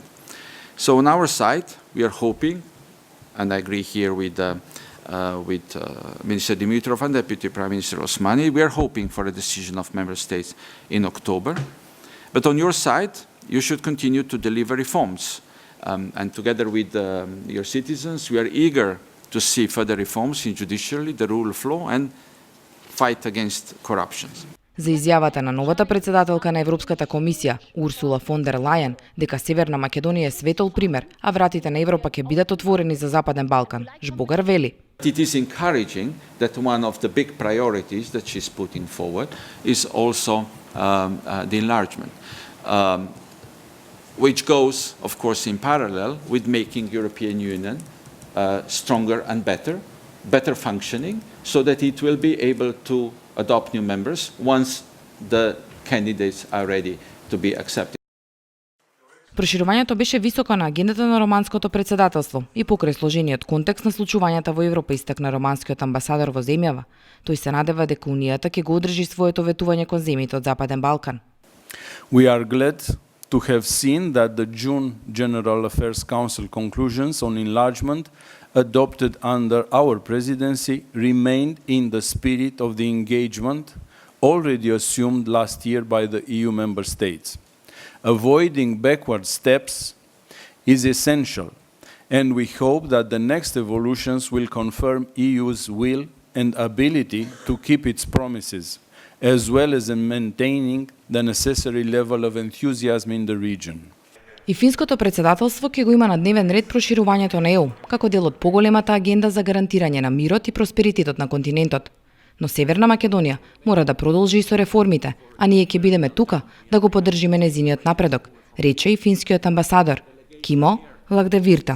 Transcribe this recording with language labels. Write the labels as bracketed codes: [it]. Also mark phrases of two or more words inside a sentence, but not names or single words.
[en] So on our side, we are hoping, and I agree here with Minister Dimitrov and Deputy Prime Minister Osmani, we are hoping for a decision of Member States in October. But on your side, you should continue to deliver reforms. And together with your citizens, we are eager to see further reforms in judiciary, the rule of law, and fight against corruption. [mk] За изјавата на новата претседателка на Европската комисија, Урсула фон дер Лајен, дека Северна Македонија е светол пример, а вратите на Европа ќе бидат отворени за Западен Балкан, Жбогар вели. [en] It is encouraging that one of the big priorities that she's putting forward is also the enlargement, which goes, of course, in parallel with making European Union stronger and better functioning, so that it will be able to adopt new members once the candidates are ready to be accepted. [mk] Проширувањето беше високо на агендата на романското претседателство и покрај сложениот контекст на случувањата во Европа, истакна романскиот амбасадор во земјава. Тој се надева дека Унијата ќе го одржи своето ветување кон земјите од Западен Балкан. [en] We are glad to have seen that the June General Affairs Council conclusions on enlargement adopted under our presidency remained in the spirit of the engagement already assumed last year by the EU member states. Avoiding backward steps is essential, and we hope that the next evolutions will confirm EU's will and ability to keep its promises, as well as in maintaining the necessary level of enthusiasm in the region. [mk] И финското председателство ќе го има на дневен ред проширувањето на ЕУ, како дел од поголемата агенда за гарантирање на мирот и просперитетот на континентот. Но Северна Македонија мора да продолжи и со реформите, а ние ќе бидеме тука да го поддржиме незиниот напредок, рече и финскиот амбасадор Кимо Лагдевирта.